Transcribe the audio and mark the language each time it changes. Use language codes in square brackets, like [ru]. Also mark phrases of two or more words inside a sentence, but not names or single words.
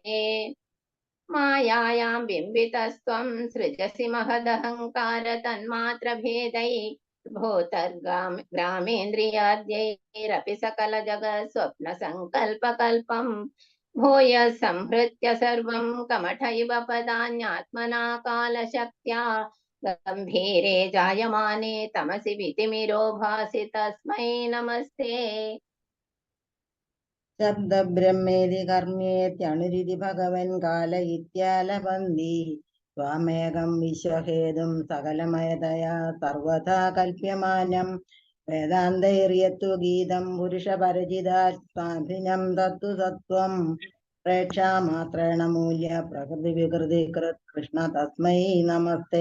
[sa] मायायां बिम्बितस्त्वं सृजसि महदहङ्कार तन्मात्रभेदै भूतर्ग्रामेन्द्रियाद्यैरपि सकलजगत् स्वप्नसङ्कल्पकल्पम् भूयः संहृत्य सर्वं कमठैव पदान्यात्मना कालशक्त्या गम्भीरे जायमाने तमसि वितिमिरो भासि तस्मै नमस्ते. ശബ്ദബ്രഹ്മേതി കർമ്മേത്യണുരിതി ഭഗവൻ കാല ഇത്യാലപന്തി ത്വാമേകം വിശ്വഹേതും സകലമയതയാ സർവഥാ കൽപ്യമാനം വേദാന്തൈര്യത്തു ഗീതം പുരുഷപരിചിതാത്മാഭിനം തത്തു സത്വം പ്രേക്ഷാമാത്രേണ മൂല്യ പ്രകൃതി വികൃതി കൃത് കൃഷ്ണ തസ്മൈ നമസ്തേ.